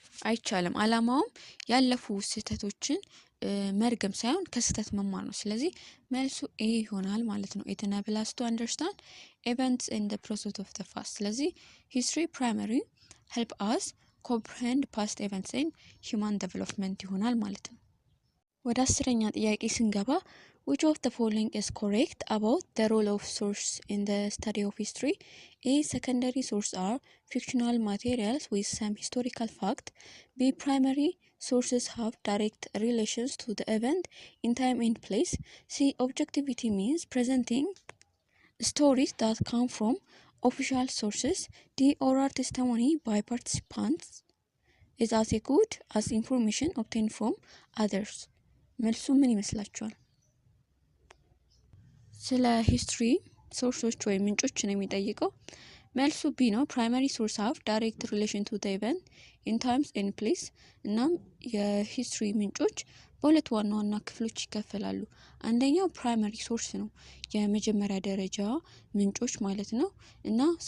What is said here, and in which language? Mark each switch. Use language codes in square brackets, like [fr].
[am] አይቻልም። አላማውም ያለፉ ስህተቶችን መርገም ሳይሆን ከስህተት መማር ነው። ስለዚህ መልሱ ኤ ይሆናል ማለት ነው። [en] It enables us to understand events in the process of the past። [am] ስለዚህ [en] history primary help us comprehend past events and human development [am] ይሆናል ማለት ነው። ወደ 10ኛ ጥያቄ ስንገባ [en] which of the following is correct about the role of source in the study of history? A. Secondary sources are fictional materials with some historical fact. B. Primary sources have direct relations to the event in time and place. C. Objectivity means presenting stories that come from official sources. D. Oral testimony by participants is as good as information obtained from others. [am] መልሱ ምን ይመስላችኋል? ስለ ሂስትሪ ሶርሶች ወይም ምንጮች ነው የሚጠይቀው። መልሱ ቢ ነው። [en] ፕራይመሪ ሶርስ ሃቭ ዳይሬክት ሪሌሽን ቱ ዘ ኢቨንት ኢን ታይምስ ኤንድ ፕሌስ። [am] እናም የሂስትሪ ምንጮች በሁለት ዋና ዋና ክፍሎች ይከፈላሉ። አንደኛው ፕራይመሪ ሶርስ ነው፣ የመጀመሪያ ደረጃ ምንጮች ማለት ነው። እና